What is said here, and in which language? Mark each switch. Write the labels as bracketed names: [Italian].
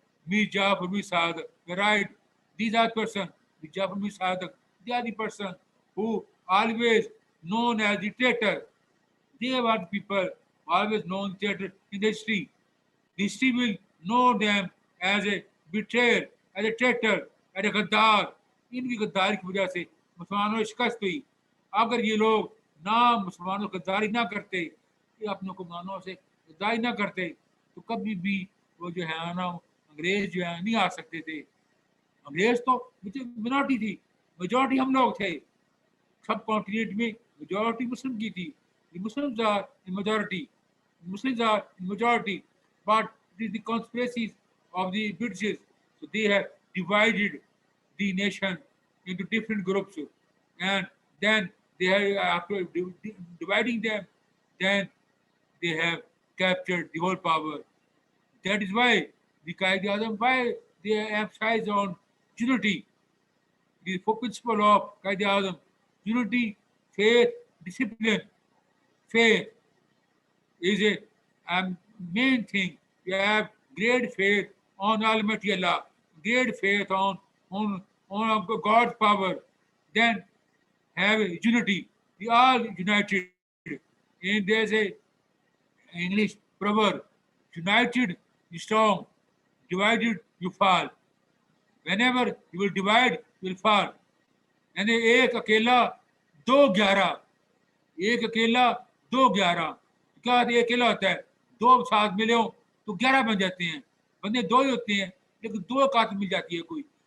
[English] Mir Jafar Mir Sadiq, right? These are the person, Mir Jafar Mir Sadiq, they are the person who always known as the traitor. They are the people always known traitor in the history. The history will know them as a betrayer, as a traitor, as a gaddar. [Urdu] ان کی غداری کی وجہ سے مسلمانوں کو شکست ہوئی. اگر یہ لوگ نہ مسلمانوں کو غداری نہ کرتے, یہ اپنے حکمرانوں سے غداری نہ کرتے, تو کبھی بھی وہ جو ہے نا انگریز جو ہے نہیں آ سکتے تھے. انگریز تو منورٹی تھی, میجورٹی ہم لوگ تھے. سب کانٹیننٹ میں میجورٹی مسلم کی تھی. [English] Muslims are in majority. Muslims are in majority, but it is the conspiracies of the British. So they have divided the nation into different groups, and then they have, after dividing them, then they have captured the whole power. That is why the Qaid-e-Azam, why they emphasize on unity. The principle of Qaid-e-Azam, unity, faith, discipline. Faith is a main thing. You have great faith on Almighty Allah, great faith on God's power, then have unity. We all united. And there's a English proverb: united you strong, divided you fall. Whenever you will divide, you will fall. [Urdu] And ایک اکیلا دو گیارہ, ایک اکیلا دو گیارہ. کیا ایک اکیلا ہوتا ہے, دو ساتھ ملے ہوں تو 11 بن جاتے ہیں. بندے دو ہی ہوتے ہیں لیکن دو کات مل جاتی ہے کوئی.